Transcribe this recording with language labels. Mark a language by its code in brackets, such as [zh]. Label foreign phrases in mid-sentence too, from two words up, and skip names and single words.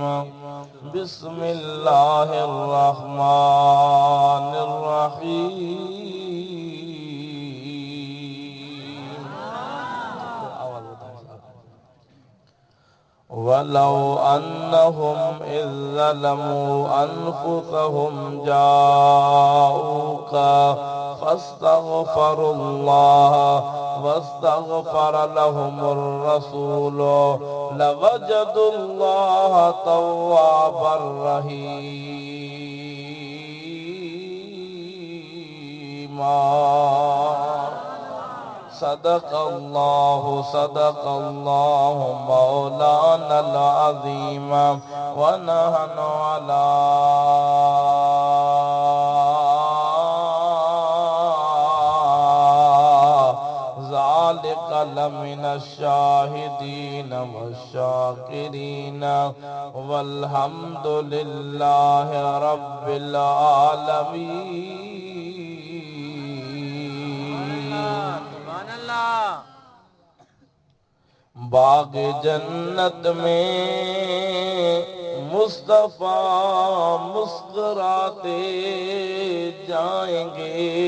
[ar] بسم الله الرحمن الرحيم. ولو أنهم إذ ظلموا أنفسهم جاءوك فاستغفروا الله واستغفر لهم الرسول لوجدوا الله توابا رحيما. صدق الله مولانا العظيم و نحن على ذلك لمن الشاهدين والشاكرين والحمد لله رب العالمين. [ur] باغ جنت میں مصطفیٰ مسکراتے جائیں گے.